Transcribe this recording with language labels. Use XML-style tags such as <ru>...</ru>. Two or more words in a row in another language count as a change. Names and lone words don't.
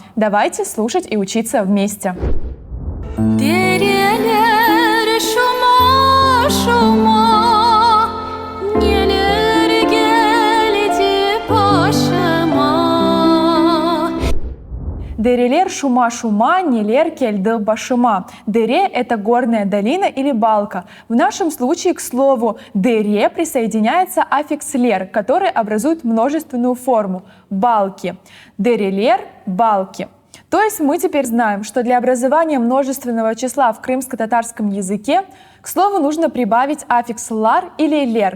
<ru>Давайте слушать и учиться вместе.</ru> <crh>Дерелер Шума-Шума. Дерелер шума-шума, нелер кельды башима.</crh> <ru>Дере — это горная долина или балка. В нашем случае к слову дере присоединяется аффикс лер, который образует множественную форму — балки. Дерелер — балки. То есть мы теперь знаем, что для образования множественного числа в крымско-татарском языке к слову нужно прибавить аффикс лар или лер.</ru>